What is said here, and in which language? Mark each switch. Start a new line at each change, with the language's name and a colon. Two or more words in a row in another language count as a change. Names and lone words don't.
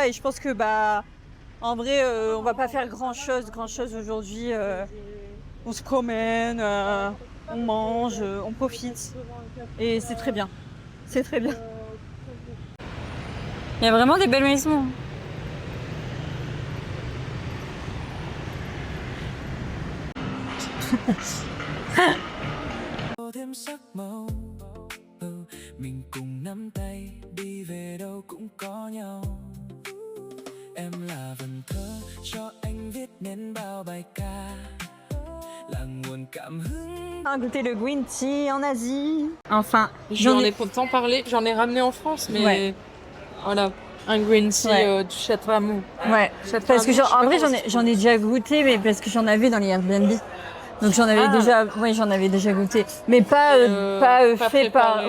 French: Et je pense que bah en vrai on va pas faire grand chose aujourd'hui. On se promène, on mange, on profite. Et c'est très bien. C'est très bien. Il y a vraiment des belles maisons.
Vietnamese: thêm sắc màu. Mình cùng nắm tay đi về đâu cũng có nhau. Em là vần thơ cho anh viết nên bao bài ca, là nguồn cảm hứng.
French: Goûter le
English: green tea
French: en Asie. Enfin, j'en ai pourtant parlé, j'en ai ramené en France, mais ouais. Voilà, un
English: green tea
French: du Chateauramou. Ouais, parce que en vrai j'en ai déjà goûté, mais parce que j'en avais dans les Airbnb. Donc j'en avais déjà goûté, mais pas fait par.